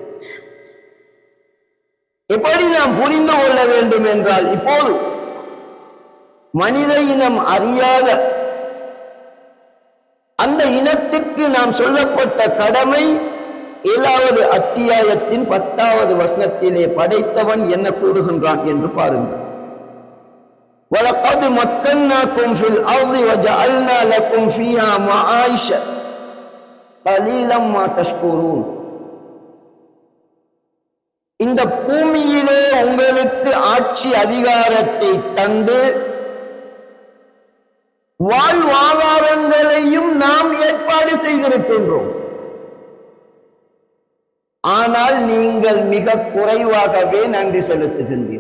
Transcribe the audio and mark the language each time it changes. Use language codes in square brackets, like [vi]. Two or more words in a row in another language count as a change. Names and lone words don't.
[ta] எப்படி நாம் புரிந்து கொள்ள வேண்டும் என்றால், இப்போது மனித இனம் அறியாத அந்த இனத்திற்கு நாம் சொல்லப்பட்ட கடமை 7வது அத்தியாயத்தின் 10வது வசனத்திலே படைத்தவன் என்ன கூறுகின்றான் என்று பாருங்கள். [ar] وَلَقَدْ مَكَّنَّاكُمْ فِي الْأَرْضِ وَجَعَلْنَا لَكُمْ فِيهَا مَعَائِشَ قَلِيلًا مَا تَشْكُرُونَ. [ta] இந்த பூமியிலே உங்களுக்கு ஆட்சி அதிகாரத்தை தந்து வாழ்வாதாரங்களையும் நாம் ஏற்பாடு செய்திருக்கின்றோம். ஆனால் நீங்கள் மிக குறைவாகவே நன்றி செலுத்துகின்றீர்கள்.